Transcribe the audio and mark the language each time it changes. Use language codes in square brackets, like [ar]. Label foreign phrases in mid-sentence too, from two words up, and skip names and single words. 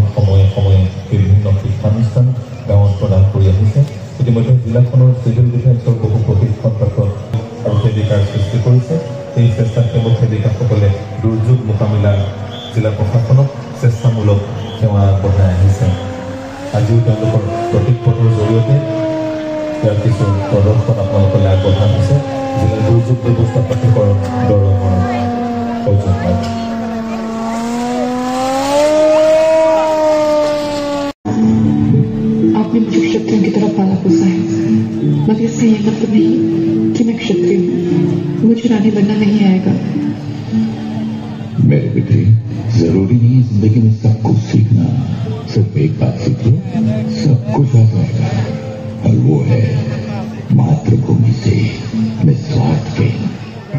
[as] সময়ে সময়ে বিভিন্ন শিক্ষানুষ্ঠান গাঁৱত প্ৰদান কৰি আহিছে ইতিমধ্যে জিলাখনৰ চিভিল ডিফেন্সৰ বহু প্ৰশিক্ষণপ্ৰাপ্ত আৰু সেৱিকাৰ সৃষ্টি কৰিছে এই স্বেচ্ছাসেৱক সেৱিকাসকলে দুৰ্যোগ মোকাবিলা জিলা প্ৰশাসনক স্বেচ্ছামূলক সেৱা আগবঢ়াই আহিছে আজিও তেওঁলোকৰ প্ৰতীকপটৰ জৰিয়তে ইয়াৰ কিছু প্ৰদৰ্শন আপোনালোকলৈ আগবঢ়া হৈছে জিলা দুৰ্যোগ ব্যৱস্থা প্ৰাধিকৰণ দৰঙৰ সৌজন্যত [hi] आपने मुझे क्षत्रियों की तरफ पाला पोसा है मगर इसका यह मतलब नहीं कि मैं क्षत्रिय हूँ मुझे रानी बनना नहीं आएगा मेरे बेटे जरूरी नहीं है जिंदगी में सब कुछ सीखना सिर्फ एक बात सीख लो सब कुछ आ जाएगा और वो है मातृभूमि से निस्वार्थ प्रेम।